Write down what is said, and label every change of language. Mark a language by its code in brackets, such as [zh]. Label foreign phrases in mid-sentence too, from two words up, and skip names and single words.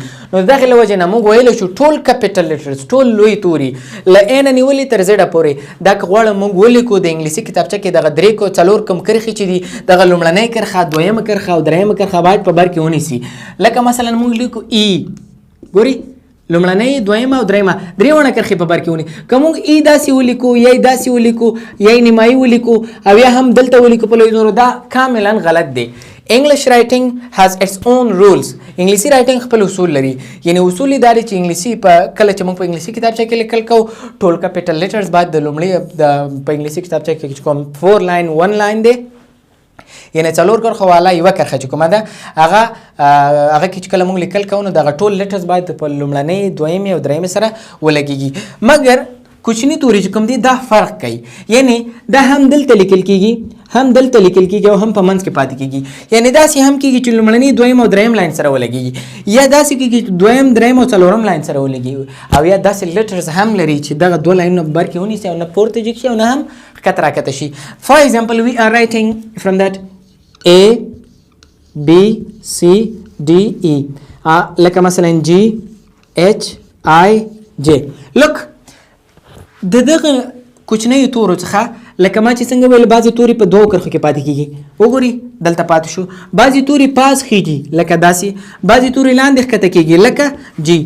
[ps] نو دغه له وجې نه موږ ویلی شو ټول [en] capital letters, [ps] ټول لوی توري له A نه نیولې تر Z پورې دا که غواړم موږ ولیکو د انګلیسي کتابچه کې دغه درې کو څلور کوم کرښې چې دي دغه لومړنۍ کرښه، دویمه کرښه او دریمه کرښه باید په بر کې ونیسي. لکه مثلا موږ لیکو E، ګوري لومړنۍ دویمه او دریمه درېونه کرښې په بر کې ونی. که موږ ای داسې ولیکو یا یې داسې ولیکو یا یې نیمایي ولیکو او یا هم دلته ولیکو په لوی نورو دا کاملا غلط دی. [en] English writing has its own rules. English writing [ps] خپل اصول لري، یعنی اصول یې دا دی چې انګلیسي په کله چې موږ په انګلیسي کتابچه کې لیکل کوو ټول [en] capital letters [ps] باید د لومړي په انګلیسي کتابچه کې چې کوم 4 لاین 1 لاین دی، یعنی څلور کرښه والا یوه کرښه چې کومه ده هغه کې چې کله موږ لیکل کوو نو دغه ټول لیټرز باید په لومړنۍ دویمې او دریمې سره ولګېږي. مګر کوچني توري چې کوم دي دا فرق کوي، یعنی دا هم دلته لیکل کېږي، هم دلته لیکل کېږي او هم په منځ کې پاتې کېږي. یعنی داسې هم کېږي چې لومړنۍ دویم او دریم لاین سره ولګېږي، یا داسې کېږي چې دویم دریم او څلورم لاین سره ولګېږي، او یا داسې لیټرز هم لري چې دغه دوه لاینونه بر کې ونیسي او نه پورته جګ شي او نه هم ښکته راکته شي. [en] For example, we are writing from that A B C D E [ps] لکه مثلا [en] G H I J. [ps] Look د دغه کوچنیو تورو څخه لکه ما چې څنګه ویل بعضې توري په دوو کرښو کې پاتې کېږي، وګورئ دلته پاتې شو. بعضې توري پاس خیږي لکه داسې، بعضې توري لاندې ښکته کېږي لکه جی.